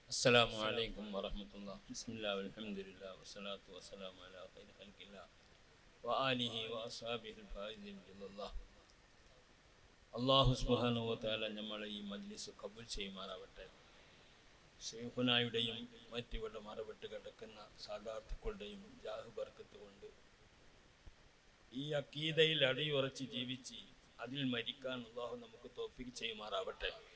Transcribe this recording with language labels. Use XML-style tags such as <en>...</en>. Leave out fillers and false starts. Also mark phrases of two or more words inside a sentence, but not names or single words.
<ar>السلام عليكم ورحمة الله. بسم الله والحمد لله والصلاة والسلام على خير خلق الله وآله وأصحابه الفائزين برضا الله. الله سبحانه وتعالى</ar> <ml>നമ്മളെ ഈ മജ്ലിസ് കബൂൽ ചെയ്യുമാറാവട്ടെ. ശൈഖുനായുടെയും മറ്റിവിടെ മറവിട്ട് കിടക്കുന്ന സാദാത്തുക്കളുടെയും ജാഹ് ബർക്കത്ത് കൊണ്ട് ഈ അക്കീദയിൽ അടിയുറച്ച് ജീവിച്ച് അതിൽ മരിക്കാൻ അള്ളാഹു നമുക്ക് തൗഫീഖ് ചെയ്യുമാറാവട്ടെ.</ml>